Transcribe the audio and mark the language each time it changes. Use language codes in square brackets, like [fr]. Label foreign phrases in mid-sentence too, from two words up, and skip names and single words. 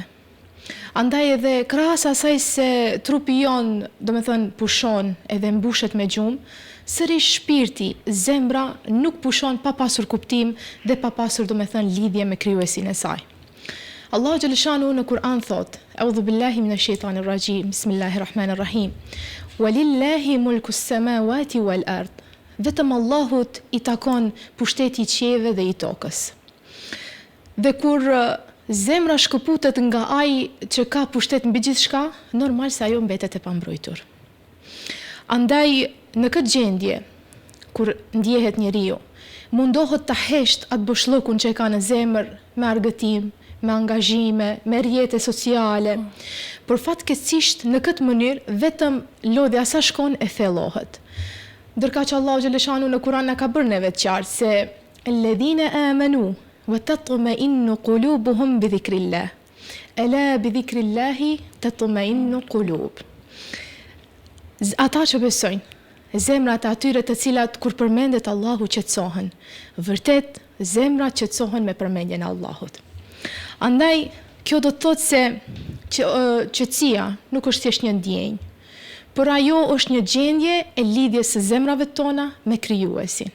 [sq] Andaj edhe krahas asaj se trupi jon, domethënë pushon edhe mbushet me gjumë, sërish shpirti, zemra nuk pushon pa pasur kuptim dhe pa pasur domethënë lidhje me krijuesin e saj. Allahu xhaleshanu në Kur'an thot: [ar] "أعوذ بالله من الشيطان الرجيم. بسم الله الرحمن الرحيم ولله ملك السماوات والأرض." [sq] Vetëm Allahut i takon pushteti i qiejve dhe i tokës. Dhe kur zemra shkëputet nga ai që ka pushtet mbi gjithçka, normal se ajo mbetet e pambrojtur. Andaj në këtë gjendje, kur ndjehet njeriu, mundohet ta hesht atë boshllëkun që e ka në zemër me argëtim, me angazhime, me rrjete sociale. Por fatkeqësisht në këtë mënyrë vetëm lodhja sa shkon e thellohet. Ndërka që Allahu xhaleshanu në Kur'an na ka bërë neve të qartë se [ar] الذين آمنوا وتطمئن قلوبهم بذكر الله. ألا بذكر الله تطمئن القلوب. [sq] Ata që besojnë, zemrat e atyre të cilat kur përmendet Allahu qetësohen. Vërtet, zemrat qetësohen me përmendjen e Allahut. Andaj, kjo do të thotë se qetësia nuk është thjesht një ndjenjë, por ajo është një gjendje e lidhjes së zemrave tona me krijuesin.